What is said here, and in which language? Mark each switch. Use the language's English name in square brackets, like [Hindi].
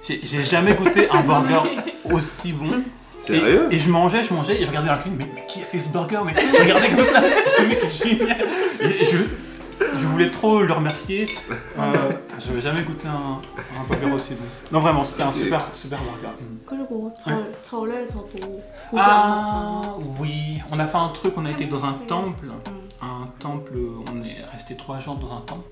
[French] J'ai jamais goûté un burger aussi bon. Sérieux? Et je mangeais, et je regardais dans la cuisine, mais qui a fait ce burger? Mais je regardais comme ça, ce mec est génial. Et je voulais trop le remercier. J'avais jamais goûté un burger aussi bon. Non, vraiment, c'était un super burger. [Korean] 그리고 절에서도 고기 안 Ah 먹잖아. [French] oui, on a fait un truc, on a été dans un temple. On est resté 3 jours dans un temple.